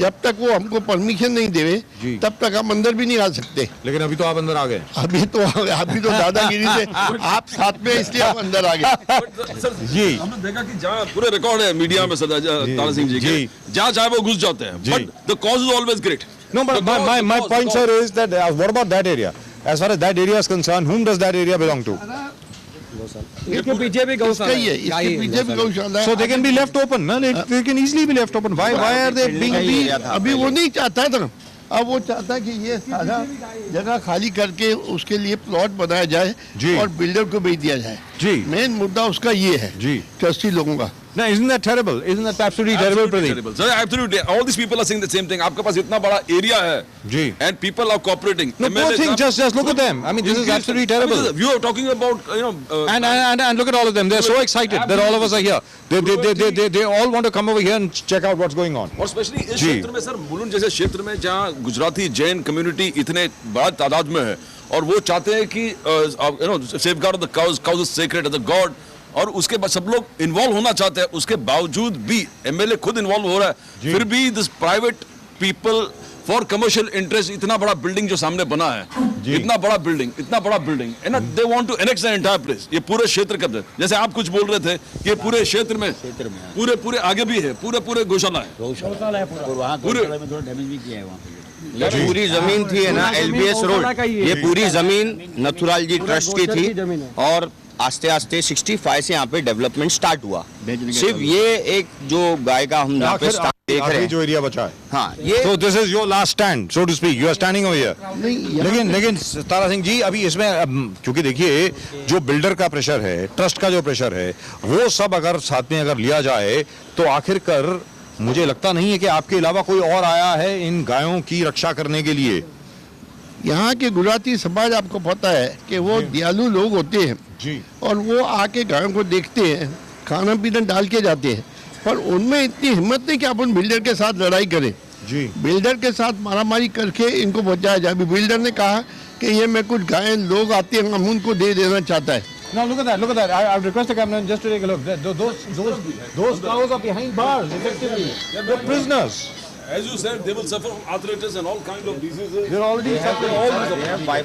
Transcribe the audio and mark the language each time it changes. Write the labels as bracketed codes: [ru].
[hi] जब तक वो हमको परमिशन नहीं देवे जी। तब तक हम अंदर भी नहीं आ सकते। लेकिन अभी तो आप अंदर आ गए। अभी तो दादागिरी से आप साथ में, इसलिए हम अंदर आ गए। जी हमने देखा कि जहाँ पूरे रिकॉर्ड है मीडिया में तारा सिंह जी के, जी। जहाँ चाहे वो घुस जाते हैं, जी। [en] But the cause is always great. No, but my point, sir, is that what about that area? As far as that area is concerned, whom does that area belong to? [hi] इसके पीछे भी इसका ही है, इसके पीछे भी गौशाला है। [en] So they can be left open, no? They can easily be left open. Why are they being? [hi] अभी वो नहीं चाहता था, अब वो चाहता है कि ये सारा जगह खाली करके उसके लिए प्लॉट बनाया जाए जी। और बिल्डर को बेच दिया जाए। जी। मेन मुद्दा उसका ये है जी। ट्रस्टी लोगों का। [en] No, isn't that terrible? Isn't that absolutely terrible, Pradeep? Sir, absolutely. All these people are saying the same thing. [hi] आपके पास इतना बड़ा एरिया है, जी। [en] and people are cooperating. No, poor thing. Just look at them. I mean, this is absolutely terrible. You are talking about And look at all of them. They're so excited that all of us are here. They all want to come over here and check out what's going on. [hi] और specially इस जी। क्षेत्र में sir, Mulund जैसे क्षेत्र में जहाँ Gujarati Jain community इतने बड़ा तादाद में है और वो चाहते हैं कि [en] safeguard the cows, cows is sacred the god, [hi] और उसके बाद सब लोग इन्वॉल्व होना चाहते हैं। उसके बावजूद भी एमएलए खुद इन्वॉल्व हो रहा है, फिर भी [en] this private people for commercial interest [hi] इतना बड़ा बिल्डिंग जो सामने बना है, इतना बड़ा building [en] And they want to annex the entire place. [hi] ये पूरे क्षेत्र का, जैसे आप कुछ बोल रहे थे कि ये पूरे क्षेत्र में पूरे आगे भी है, पूरे गौशाला है, पूरे ये पूरी जमीन थी है ना एलबीएस रोड, ये पूरी जमीन नथुराल जी ट्रस्ट की थी और आस्ते आस्ते 65 से यहाँ पे डेवलपमेंट स्टार्ट हुआ। सिर्फ ये एक जो गाय का हम यहाँ पे देख रहे हैं जो एरिया बचा है, हाँ ये [en] So this is your last stand, so to speak. You are standing over here. [hi] लेकिन तारा सिंह जी अभी इसमें क्योंकि देखिए जो बिल्डर का प्रेशर है, ट्रस्ट का जो प्रेशर है, वो सब अगर साथ में अगर लिया जाए तो आखिरकार मुझे लगता नहीं है कि आपके अलावा कोई और आया है इन गायों की रक्षा करने के लिए। यहाँ के गुजराती समाज आपको पता है कि वो दयालु लोग होते हैं जी। और वो आके गायों को देखते हैं, खाना पीना डाल के जाते हैं, पर उनमें इतनी हिम्मत नहीं कि अपन बिल्डर के साथ लड़ाई करें, जी। बिल्डर के साथ मारामारी करके इनको बचाया जाए। अभी बिल्डर ने कहा कि ये मैं कुछ गायें लोग आते हैं हम उनको दे देना चाहता है। [en] Now look at that. I request the camera just to take a look. Those cows are behind bars, effectively. They're prisoners. As you said, they will suffer from arthritis and all kind of diseases. They're already suffering all these.